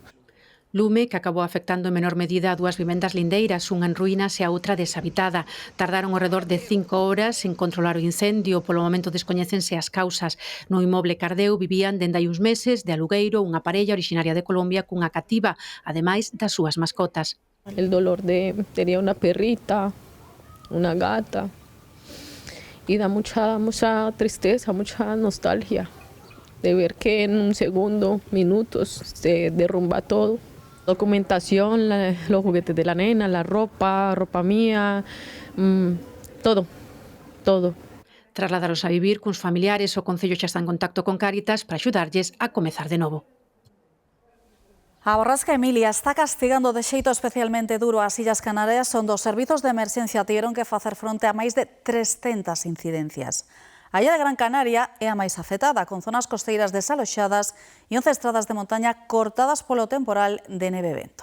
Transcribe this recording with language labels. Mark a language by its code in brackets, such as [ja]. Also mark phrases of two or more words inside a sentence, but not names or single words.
[gl] Lume que acabou afectando en menor medida a 2 vivendas lindeiras, unha en ruínas e a outra deshabitada. Tardaron ao redor de 5 horas en controlar o incendio, polo momento descoñécense as causas. No inmoble Cardeu vivían dende hai uns meses de alugueiro unha parella originaria de Colombia cunha cativa, ademais das súas mascotas. [es] El dolor tenía una perrita, una gata, y da mucha tristeza, mucha nostalgia de ver que en un segundo, minutos, se derrumba todo. Documentación, los juguetes de la nena, la ropa mía, todo. [gl] Trasladaros a vivir cuns familiares, o Concello xa está en contacto con Cáritas para axudarlles a comezar de novo. A borrasca Emilia está castigando de xeito especialmente duro as Illas Canarias, onde os servizos de emerxencia tiveron que facer fronte a máis de 300 incidencias. A illa de Gran Canaria é a máis afectada, con zonas costeiras desaloxadas e 11 estradas de montaña cortadas polo temporal de neve e vento.